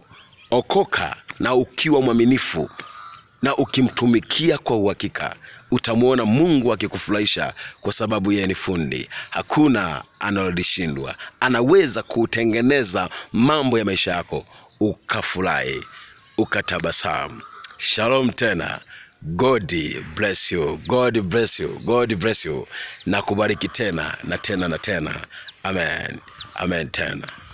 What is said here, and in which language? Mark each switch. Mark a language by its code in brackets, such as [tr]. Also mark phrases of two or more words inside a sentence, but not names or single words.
[sw] Okoka na ukiwa mwaminifu na ukimtumikia kwa uhakika, utamuona Mungu akikufurahisha, kwa sababu yeye ni fundi. Hakuna analolishindwa. Anaweza kutengeneza mambo ya maisha yako ukafurahi, ukatabasamu. Shalom tena. [en] God bless you. God bless you. God bless you. [sw] Na kubariki tena na tena na tena. Amen. Amen tena.